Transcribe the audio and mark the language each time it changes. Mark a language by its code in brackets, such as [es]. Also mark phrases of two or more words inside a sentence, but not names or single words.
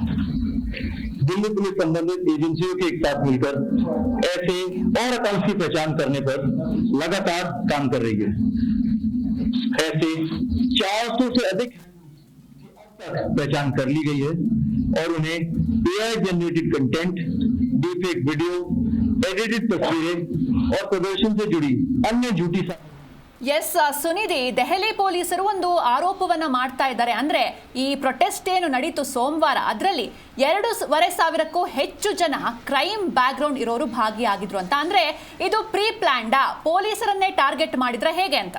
[hi] दिल्ली पुलिस संबंधित एजेंसियों के एक साथ मिलकर ऐसे और अकाउंट्स की पहचान करने पर लगातार काम कर रही है। ऐसे 400 से अधिक पहचान कर ली गई है और उन्हें [en] AI generated content, deepfake video, [hi] एडिटेड तस्वीरें और प्रदर्शन से जुड़ी अन्य झूठी [kn] ಎಸ್ ಸುನಿಧಿ, ದೆಹಲಿ ಪೊಲೀಸರು ಒಂದು ಆರೋಪವನ್ನ ಮಾಡ್ತಾ ಇದ್ದಾರೆ. ಅಂದ್ರೆ ಈ ಪ್ರೊಟೆಸ್ಟ್ ಏನು ನಡೀತು ಸೋಮವಾರ, ಅದರಲ್ಲಿ 2,500ಕ್ಕೂ ಹೆಚ್ಚು ಜನ [en] crime background [kn] ಇರೋರು ಭಾಗಿಯಾಗಿದ್ರು ಅಂತ. ಅಂದ್ರೆ ಇದು ಪ್ರೀ ಪ್ಲಾನ್ಡಾ, ಪೊಲೀಸರನ್ನೇ ಟಾರ್ಗೆಟ್ ಮಾಡಿದ್ರೆ ಹೇಗೆ ಅಂತ?